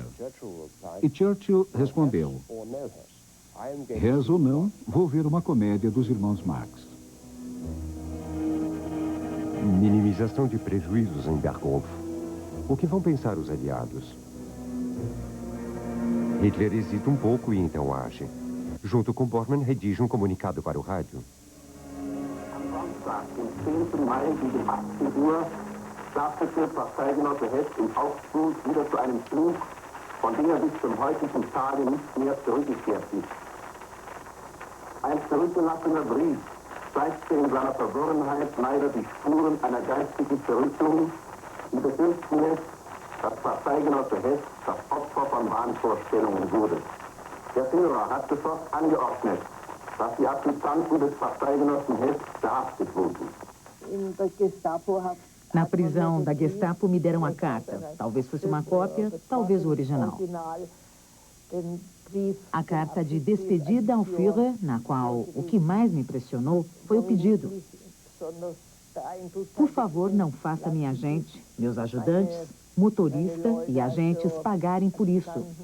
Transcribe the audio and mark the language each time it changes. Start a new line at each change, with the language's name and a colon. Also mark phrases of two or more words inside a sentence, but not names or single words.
Portuguese: E Churchill respondeu: Hess ou não, vou ver uma comédia dos irmãos Marx. Minimização de prejuízos em Berghof. O que vão pensar os aliados? Hitler hesita um pouco e então age. Junto com Bormann, redige um comunicado para o rádio.
German: Am Samstag, den 10. Mai gegen 18 Uhr, startete Parteigenosse Hess im Aufzug wieder zu einem Flug, von dem bis zum heutigen Tage nicht mehr zurückgekehrt ist. Ein zurückgelassener Brief zeigte in seiner Verworrenheit leider die Spuren einer geistigen Zerrüttung, die befürchten lässt, dass Parteigenosse Hess das Opfer von Wahnvorstellungen wurde. Der Führer hat sofort angeordnet, dass die Adjutanten des Parteigenossen Hess verhaftet wurden.
Portuguese: Na prisão da Gestapo me deram a carta. Talvez fosse uma cópia, talvez o original. A carta de despedida ao Führer, na qual o que mais me impressionou foi o pedido: por favor, não faça minha gente, meus ajudantes, motorista e agentes pagarem por isso.